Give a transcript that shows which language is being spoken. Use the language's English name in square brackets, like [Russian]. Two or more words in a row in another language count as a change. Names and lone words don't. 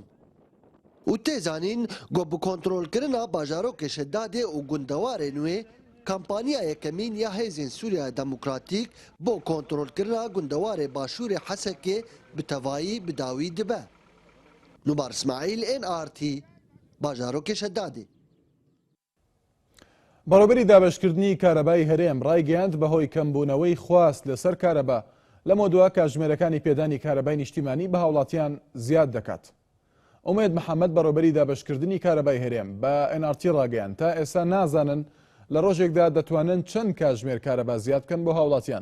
[Kurdish] û tê zanîn got bi kontrolkirina bajarokê Şedadê û gundewarên wê kampanya yekemîn ya hêzên Sûriyayê Demokratîk bo kontrolkirina gundewarê Başûrê Hesekê bi tevahî bi dawî dibe. Nubar İsmail NRT bajarokê Şedadê. [Central Kurdish] بەڕێوەبەری دابەشکردنی کارەبای هەرێم ڕایگەیاند بەهۆی کەمبوونەوەی خواست لەسەر کارەبا لەمە دووە کاتژمێرەکانی پێدانی کارەبای نیشتیمانی بە هاوڵاتیان زیاد دەکات. ئومێد محەممەد بەڕێوەبەری دابەشکردنی کارەبای هەرێم بە NRT ڕاگەیان تا ئێستا نازانن لە ڕۆژێکدا دەتوانن چەند کاتژمێر کارەبا زیاد بکەن بۆ هاوڵاتیان.